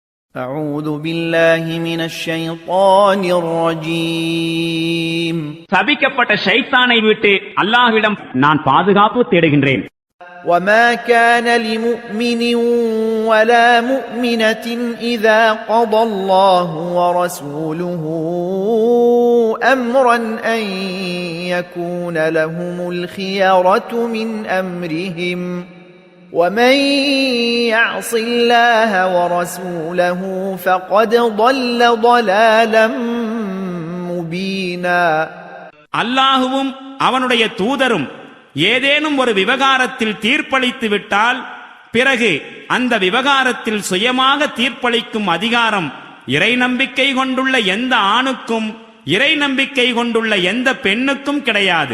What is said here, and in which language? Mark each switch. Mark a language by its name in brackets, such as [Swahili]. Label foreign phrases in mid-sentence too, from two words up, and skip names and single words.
[Arabic] أعوذ بالله من الشيطان الرجيم [Tamil] சபிக்கப்பட்ட ஷைத்தானை விட்டு அல்லாஹ்விடம் நான் பாதுகாப்பு தேடுகின்றேன். [Arabic] وما كان لمؤمن ولا مؤمنة إذا قضى الله ورسوله أمرا أن يكون لهم الخيرة من أمرهم ومن يعص الله ورسوله فقد ضل ضلالا مبينا. [Tamil] அல்லாஹுவும் அவனுடைய தூதரும் ஏதேனும் ஒரு விவகாரத்தில் தீர்ப்பளித்து விட்டால் பிறகு அந்த விவகாரத்தில் சுயமாக தீர்ப்பளிக்கும் அதிகாரம் இறை நம்பிக்கை கொண்டுள்ள எந்த ஆணுக்கும் இறை நம்பிக்கை கொண்டுள்ள எந்த பெண்ணுக்கும் கிடையாது.